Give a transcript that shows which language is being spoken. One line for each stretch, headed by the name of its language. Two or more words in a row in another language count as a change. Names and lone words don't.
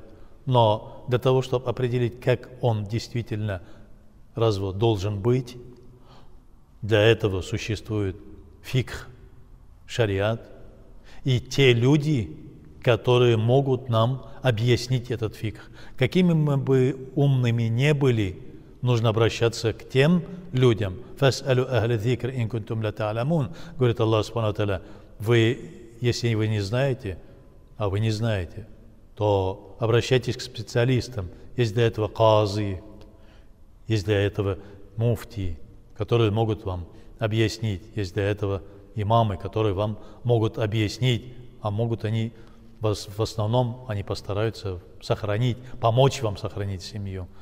Russian: Но для того, чтобы определить, как он действительно развод должен быть, для этого существует фикх, шариат, и те люди, которые могут нам объяснить этот фикх. Какими мы бы умными не были, нужно обращаться к тем людям.
Arabic: «فاسألوا أهل الذكر إن كنتم لا تعلمون», говорит الله سبحانه وتعالى,
Russian: если вы не знаете, а вы не знаете, то обращайтесь к специалистам. Есть для этого казы, есть для этого муфти, которые могут вам объяснить. Есть для этого имамы, которые вам могут объяснить, а могут они, в основном, они постараются сохранить, помочь вам сохранить семью.